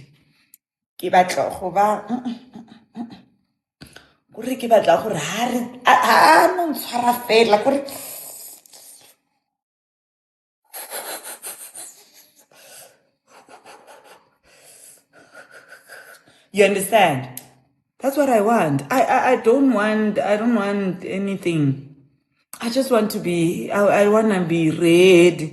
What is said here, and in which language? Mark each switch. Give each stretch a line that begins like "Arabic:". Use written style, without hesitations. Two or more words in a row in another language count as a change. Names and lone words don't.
Tswana: Ke batla go ba kore ke batla gore ha no ntshwara fela kore.
English: You understand? That's what I want. I don't want anything. I just want to be, I want to be ready.